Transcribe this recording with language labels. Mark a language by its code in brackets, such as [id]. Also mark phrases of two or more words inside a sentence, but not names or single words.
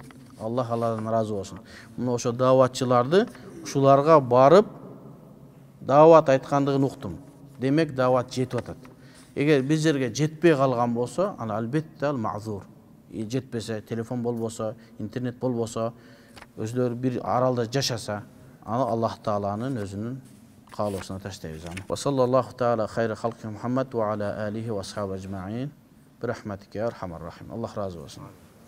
[ky] Аллах алардан разы болсун. Мына ошо даватчыларды ушуларга барып дават айткандыгын уктум. Демек дават жетип атат. Эгер биз жерге жетпей калган болсо, ана албетте ал мазур. Жетпесе, телефон болбосо, интернет болбосо, өзлөрү бир аралда жашаса, аны Аллах Тааланын өзүнүн каалоосуна таштайбыз аны. [ar] وصلى الله تعالى خير خلقه محمد وعلى آله وأصحابه أجمعين. برحمتك يا أرحم الراحمين. [tr] Allah razı olsun.